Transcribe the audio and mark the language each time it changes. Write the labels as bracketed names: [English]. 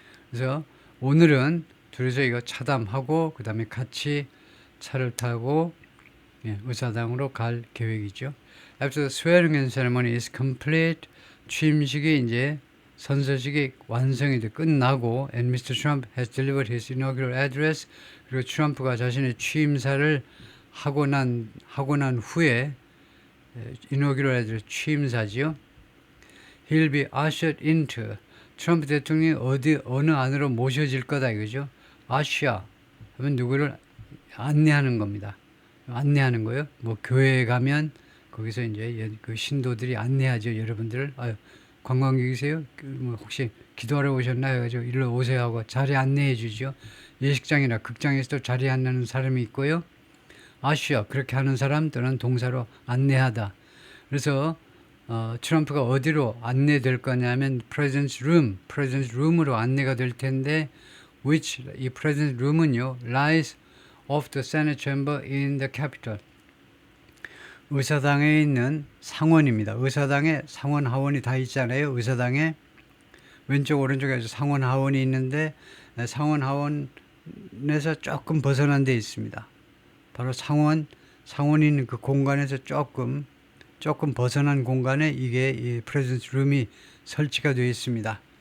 [Korean] 그래서 오늘은 둘이서 이거 차담하고 그 다음에 같이 차를 타고 의사당으로 갈 계획이죠. [English] After the swearing in ceremony is complete, [Korean] 취임식이 이제 선서식이 완성이 돼 끝나고 [English] and Mr. Trump has delivered his inaugural address [Korean] 그리고 트럼프가 자신의 취임사를 하고 난 후에 [English] inaugural address [Korean] 취임사지요. [English] He'll be ushered into [Korean] 트럼프 대통령이 어느 안으로 모셔질 거다 이거죠. usher 하면 누구를 안내하는 겁니다. 안내하는 거요. 뭐 교회에 가면 거기서 이제 그 신도들이 안내하죠. 여러분들을 관광객이세요? 뭐 혹시 기도하러 오셨나요? 그래서 일로 오세요 하고 자리 안내해 주죠. 예식장이나 극장에서도 자리 안내하는 사람이 있고요. 아쉬워 그렇게 하는 사람 또는 동사로 안내하다. 그래서 트럼프가 어디로 안내될 거냐면 President's Room으로 안내가 될 텐데 [English] which [Korean] 이 President's Room은요 [English] lies off the Senate chamber in the Capitol. [Korean] 의사당에 있는 상원입니다. 의사당에 상원 하원이 다 있잖아요. 의사당에 왼쪽 오른쪽에 상원 하원이 있는데 상원 하원에서 조금 벗어난 데 있습니다. 바로 상원이 있는 그 공간에서 조금 벗어난 공간에 이게 이 프레젠스 룸이 설치가 되어 있습니다.